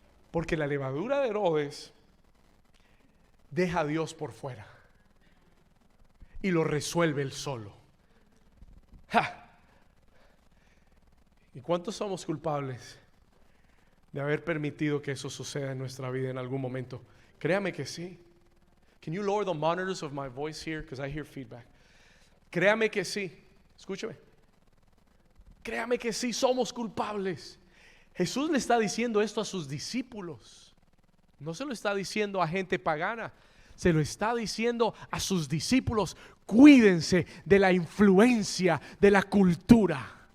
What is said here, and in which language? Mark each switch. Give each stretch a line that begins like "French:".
Spanish: Porque la levadura de Herodes deja a Dios por fuera y lo resuelve él solo. ¡Ja! ¿Y cuántos somos culpables de haber permitido que eso suceda en nuestra vida en algún momento? Créame que sí.
English: Can you lower the monitors of my voice here? Because I hear feedback.
Spanish: Créame que sí. Escúchame. Créame que sí somos culpables. Jesús le está diciendo esto a sus discípulos. No se lo está diciendo a gente pagana. Se lo está diciendo a sus discípulos. Cuídense de la influencia de la cultura.